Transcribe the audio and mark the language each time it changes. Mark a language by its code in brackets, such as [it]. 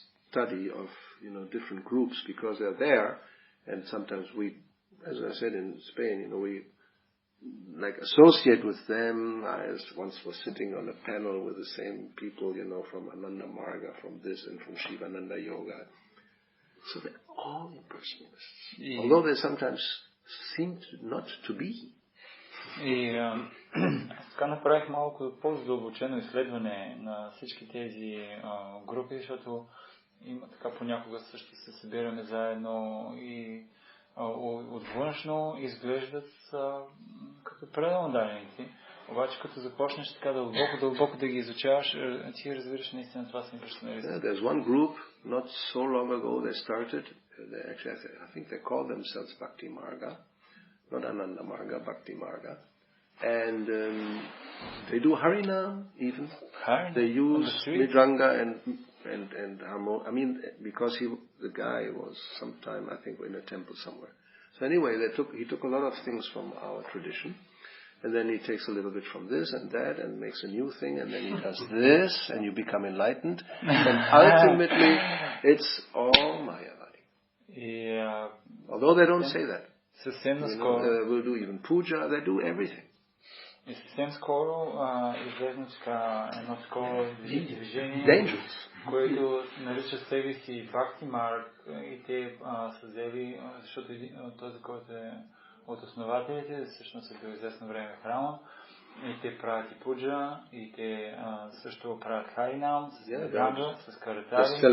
[en] study of, different groups because they're there, and sometimes we, as I said in Spain, we like associate with them. I once was sitting on a panel with the same people, from Ananda Marga, from this and from Shivananda Yoga. So they're all impersonalists, although they sometimes seem not to be. [bg] И така направих малко по-задълбочено изследване на всички тези групи, защото има така понякога също се събираме заедно и от външно изглеждат като предано даденици. Обаче като започнеш така дълбоко да ги изучаваш, ти разбираш наистина това са имперсоналисти. [en] Yeah, there's one group not so long ago they started. I think they call themselves Bhakti Marga, not Ananda Marga, Bhakti Marga, and they do Harinam even. They use Mridanga and harmonium. I mean, because the guy was sometime, I think, in a temple somewhere. So anyway, he took a lot of things from our tradition, and then he takes a little bit from this and that, and makes a new thing, and then he does this, and you become enlightened, and ultimately, it's all Mayavadi. Yeah. Although they don't say that. [bg] Съвсем наскоро. [en] They will do even puja, they do everything. [bg] И съвсем скоро излезна така едно такова движение, което нарича себе си Бхакти Марг, и те са взели, защото този, който е от основателите, всъщност е бил известно време в храма, и те правят и пуджа, и те също правят харинам, с ганга, с каратари,